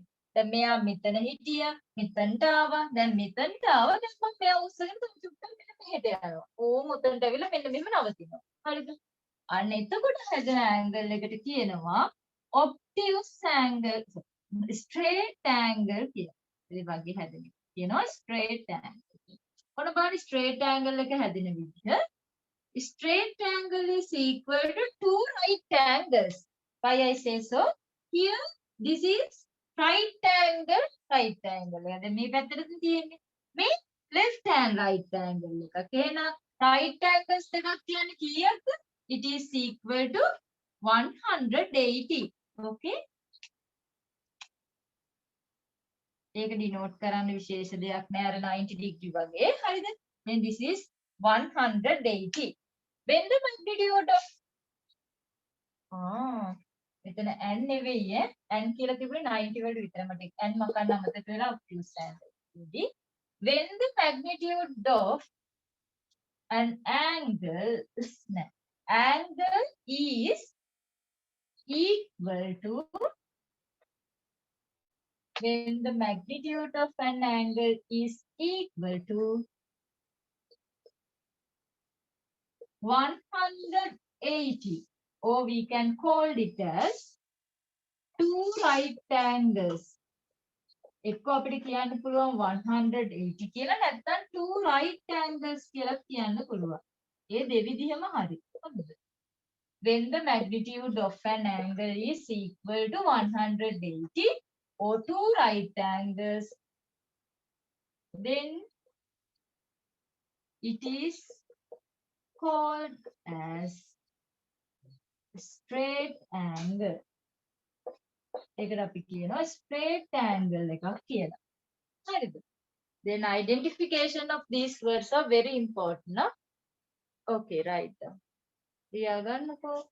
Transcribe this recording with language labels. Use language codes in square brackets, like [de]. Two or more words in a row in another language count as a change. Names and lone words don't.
[si] දැන් මෙයා මෙතන හිටියා, මෙතනට ආවා, දැන් මෙතනට ආවා, දැන් මම මෙයා උස්සගෙන තව චුට්ටක් මෙන්න මෙහෙට යනවා. ඕම උතනට ඇවිල්ලා මෙන්න මෙහෙම නවතිනවා. හරිද? අන්න එතකොට හැදෙන angle එකට කියනවා [en] obtuse angle, straight angle [si] කියලා. ඒ වගේ හැදෙන එක කියනවා [en] straight angle. [si] ඔන්න බලන්න [en] straight angle [si] එක හැදෙන විදිහ. [en] Straight angle is equal to two right angles. Why I say so? Here this is right angle. [si] දැන් මේ පැත්තට තියෙන්නේ මේ [en] left hand right angle [si] එකක්. එහෙනම් [en] right angles [si] දෙකක් කියන්නේ කීයක්ද? [en] It is equal to 180. Okay? [si] ඒක denote කරන්න විශේෂ දෙයක් නෑ අර 90 degree වගේ. හරිද? [en] Then this is 180. When the magnitude of [si] මෙතන n නෙවෙයි n කියලා තිබුණේ 90 වලට විතර මට n මකන්න අමතක වෙලා [en] obtuse angle. When the magnitude of an angle is equal to, when the magnitude of an angle is equal to 180, or we can call it as two right angles. [si] එක්ක අපිට කියන්න පුළුවන් 180 කියලා නැත්නම් [en] two right angles [si] කියලා කියන්න පුළුවන්. ඒ දෙවිදිහම හරි. හරිද? [en] When the magnitude of an angle is equal to 180 or two right angles, then it is called as straight angle. [si] ඒකට අපි කියනවා [en] straight angle [si] එකක් කියලා. හරිද? [en] Then identification of these words are very important. No? Okay, right. ලියාගන්නකෝ.